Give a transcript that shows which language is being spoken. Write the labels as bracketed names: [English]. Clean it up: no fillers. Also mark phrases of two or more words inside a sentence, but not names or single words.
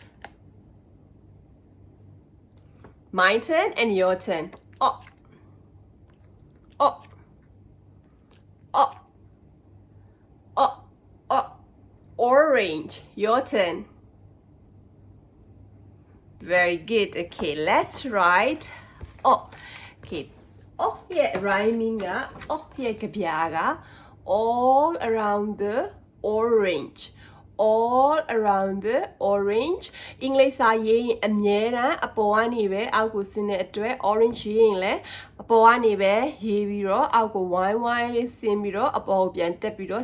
[English] my turn and your turn O O O O O orange your turn very good okay let's write O okay Oh yeah rhyming Oh yeah ကဗျာက all around the orange all around the orange [Burmese] အင်္ဂလိပ်စာရေးရင်အမြဲတမ်းအ ပေါ်ကနေပဲအောက်ကိုဆင်းတဲ့အတွက် orange ရေးရင်လည်းအပေါ်ကနေပဲရေးပြီးတော့အောက်ကိုဝိုင်းဝိုင်းလေးဆင်းပြီးတော့အပေါ်ကိုပြန်တက်ပြီးတော့